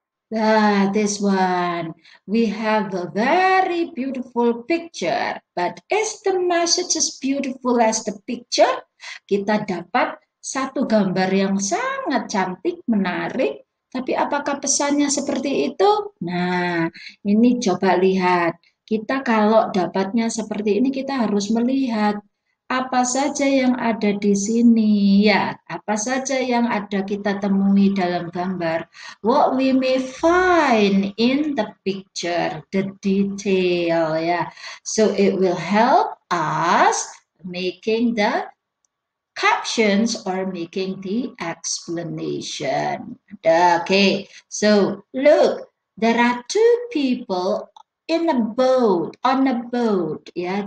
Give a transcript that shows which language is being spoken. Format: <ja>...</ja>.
<en>This one. We have a very beautiful picture, but is the message as beautiful as the picture?</en> <id>Kita dapat satu gambar yang sangat cantik, menarik, tapi apakah pesannya seperti itu? Nah, ini coba lihat. Kita kalau dapatnya seperti ini, kita harus melihat apa saja yang ada di sini, ya, apa saja yang ada kita temui dalam gambar.</id> <en>What we may find in the picture, the detail, ya. So it will help us making the captions or making the explanation. Okay, so look, there are two people in a boat, on a boat, ya.</en>